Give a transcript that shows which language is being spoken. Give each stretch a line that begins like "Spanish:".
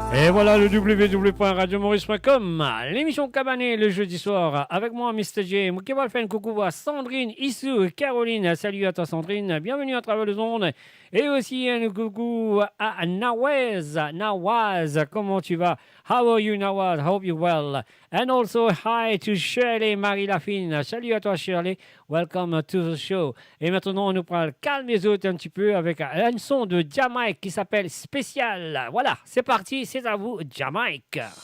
French: voilà le www.radiomaurice.com. L'émission Cabané le jeudi soir avec moi, Mr. J. Qui va le faire un coucou à Sandrine, Issou, Caroline. Salut à toi, Sandrine. Bienvenue à travers les ondes. Et aussi un coucou à Nawaz.
English: Nawaz,
French: comment tu vas?
English: How are you, Nawaz? Hope you're well. And also hi to Shirley Marie Lafine.
French: Salut à toi,
English: Shirley. Welcome to the show.
French: Et maintenant, on nous prend le calme les autres un petit peu avec un son de Jamaïque qui s'appelle Spécial. Voilà, c'est parti, c'est à vous, Jamaïque.